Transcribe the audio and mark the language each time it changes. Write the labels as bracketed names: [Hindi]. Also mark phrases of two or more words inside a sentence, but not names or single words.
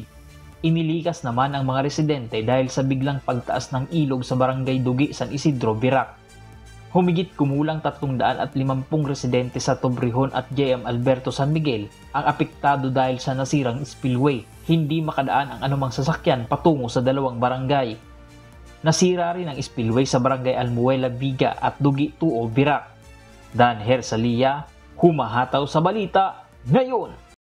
[Filipino] Inilikas naman ang mga residente dahil sa biglang pagtaas ng ilog sa barangay Dugi, San Isidro, Virac. Humigit kumulang 350 residente sa Tobrihon at JM Alberto San Miguel ang apektado dahil sa nasirang spillway. Hindi makadaan ang anumang sasakyan patungo sa 2 barangay. Nasira rin ang spillway sa barangay Almuela, Viga at Dugi 2, Virac. Dan Hersalia, humahataw sa balita ngayon.